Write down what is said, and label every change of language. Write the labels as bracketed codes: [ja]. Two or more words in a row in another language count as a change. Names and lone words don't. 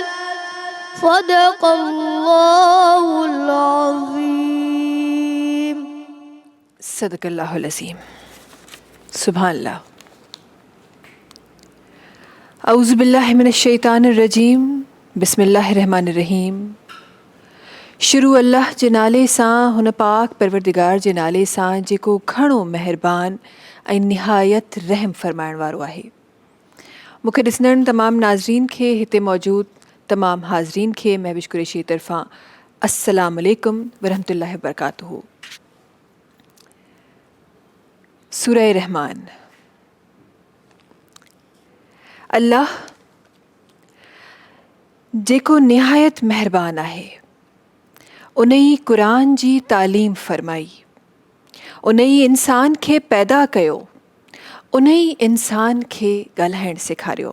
[ar] صدق الله العظيم. صدق اللہ العظیم. سبحان اللہ. اعوذ باللہ من الشیطان الرجیم. بسم اللہ الرحمن الرحیم. [sd] शुरू अल्लाह जे नाले सां, हुन पाक परवरदिगार जे नाले सां जेको घणो महिरबान ऐं निहायत रहम फरमाइण वारो आहे. मूंखे ॾिसंदड़ तमामु नाज़रीन खे, हिते मौजूदु तमामु हाज़रीन खे महविश कुरैशी तरफ़ां [ar] السلام عليكم ورحمة الله وبركاته. [sd] सूरह रहमान. अल्लाह जेको निहायत महिरबान आहे, उन ई क़ुरान जी तालीम फ़रमाई, उन ई इंसान खे पैदा कयो, उन ई इंसान खे ॻाल्हाइण सेखारियो.